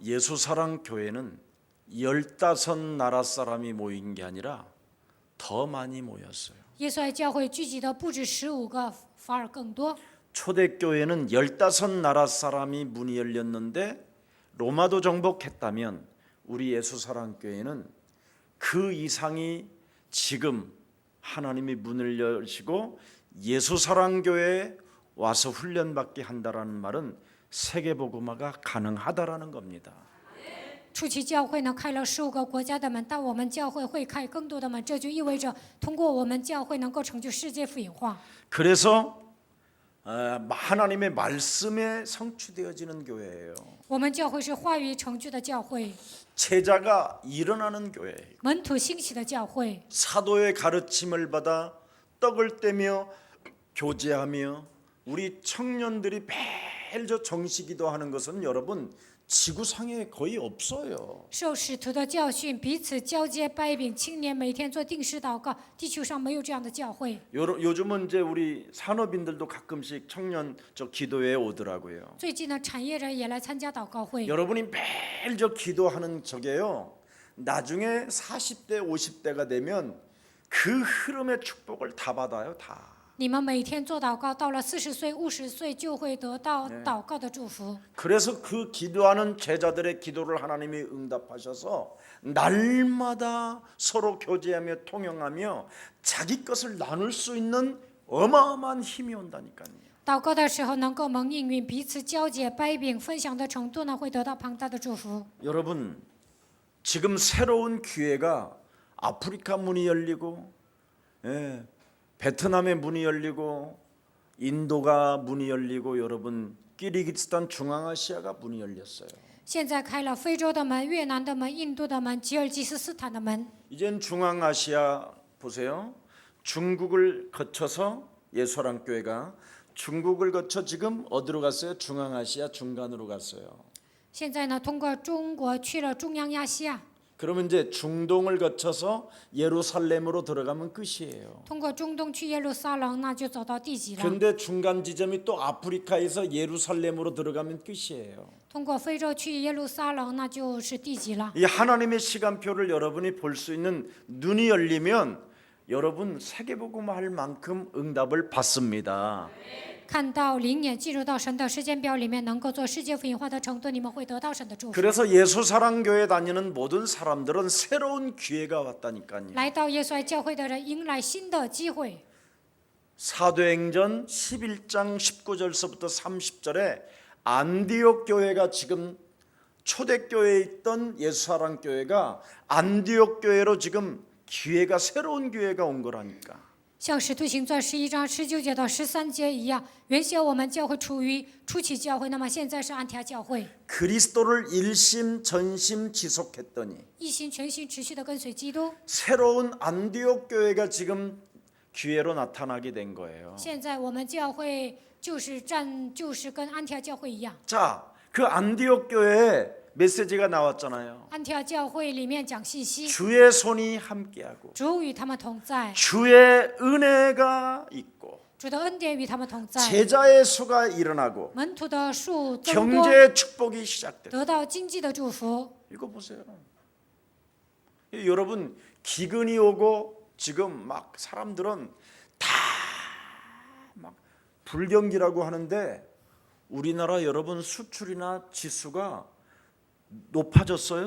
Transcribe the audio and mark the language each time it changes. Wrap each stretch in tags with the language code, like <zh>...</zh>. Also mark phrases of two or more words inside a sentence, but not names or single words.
<ko>예수사랑교회는 15나라 사람이 모인 게 아니라 더 많이 모였어요.</ko> <zh>耶稣爱教会聚集的不止15个，反而更多。</zh> <ko>초대교회는 15나라 사람이 문이 열렸는데 로마도 정복했다면 우리 예수사랑교회는 그 이상이 지금 하나님이 문을 여시고 예수사랑교회에 와서 훈련받게 한다라는 말은 세계복음화가 가능하다라는 겁니다.</ko> <zh>初期教会呢开了15个国家的门，但我们教会会开更多的门，这就意味着通过我们教会能够成就世界福音化。</zh> <ko>그래서 하나님의 말씀에 성취되어지는 교회예요.</ko> <zh>我们教会是话语成就的教会，</zh> <ko>제자가 일어나는 교회예요.</ko> <zh>门徒兴起的教会。</zh> <ko>사도의 가르침을 받아 떡을 떼며 교제하며 우리 청년들이 매일 저 정식기도 하는 것은 여러분 지구상에 거의 없어요.</ko> <zh>受使徒的教训，彼此交接掰饼，青年每天做定时祷告。地球上没有这样的教会。</zh> <ko>요즘은 이제 우리 산업인들도 가끔씩 청년 저 기도회에 오더라고요.</ko> <zh>最近呢，产业人也来参加祷告会。</zh> <ko>여러분이 매일 저 기도하는 저게요. 나중에 40대, 50대가 되면 그 흐름의 축복을 다 받아요, 다.</ko> <zh>你们每天做祷告，到了40岁、50岁就会得到祷告的祝福。</zh> <ko>그래서 그 기도하는 제자들의 기도를 하나님이 응답하셔서 날마다 서로 교제하며 통용하며 자기 것을 나눌 수 있는 어마어마한 힘이 온다니까요.</ko> <zh>祷告的时候能够蒙应允，彼此交解掰饼，分享的程度呢会得到庞大的祝福。</zh> <ko>여러분, 지금 새로운 기회가 아프리카 문이 열리고, 베트남의 문이 열리고, 인도가 문이 열리고, 여러분 키르기스탄 중앙아시아가 문이 열렸어요.</ko> <zh>现在开了非洲的门、越南的门、印度的门、吉尔吉斯斯坦的门。</zh> <ko>이젠 중앙아시아 보세요. 중국을 거쳐서 예수랑 교회가 중국을 거쳐 지금 어디로 갔어요? 중앙아시아 중간으로 갔어요.</ko> <zh>现在呢，通过中国去了中央亚细亚，</zh> <ko>그러면 이제 중동을 거쳐서 예루살렘으로 들어가면 끝이에요.</ko> <zh>通过中东去耶路撒冷，那就走到地极了。</zh> <ko>근데 중간 지점이 또 아프리카에서 예루살렘으로 들어가면 끝이에요.</ko> <zh>通过非洲去耶路撒冷，那就是地极了。</zh> <ko>이 하나님의 시간표를 여러분이 볼 수 있는 눈이 열리면 여러분 세계복음 할 만큼 응답을 받습니다.</ko> <zh>看到灵眼进入到神的时间表里面，能够做世界福音化的程度，你们会得到神的祝福。</zh> <ko>그래서 예수사랑교회 다니는 모든 사람들은 새로운 기회가 왔다니까요.</ko> <zh>来到耶稣爱教会的人，迎来新的机会。</zh> <ko>사도행전 11장 19절서부터 30절에 안디옥 교회가 지금 초대교회에 있던 예수사랑교회가 안디옥 교회로 지금 기회가 새로운 기회가 온 거라니까.</ko> <zh>像使徒行传11章19节到13节一样，原先我们教会处于初期教会，那么现在是安提阿教会，</zh> <ko>그리스도를 일심 전심 지속했더니</ko> <zh>一心全心持续的跟随基督。</zh> <ko>새로운 안디옥 교회가 지금 기회로 나타나게 된 거예요.</ko> <zh>现在我们教会就是跟安提阿教会一样，</zh> <ko>자, 그 안디옥 교회에 메시지가 나왔잖아요.</ko> <zh>安提阿教会里面讲信息，</zh> <ko>주의 손이 함께하고</ko> <zh>主与他们同在，</zh> <ko>주의 은혜가 있고</ko> <zh>主的恩典与他们同在，</zh> <ko>제자의 수가 일어나고</ko> <zh>门徒的数增多，</zh> <ko>경제의 축복이 시작됐다.</ko> <zh>得到经济的祝福。</zh> <ko>이거 보세요. 여러분 기근이 오고 지금 막 사람들은 다 막 불경기라고 하는데 우리나라 여러분 수출이나 지수가 높아졌어요.</ko>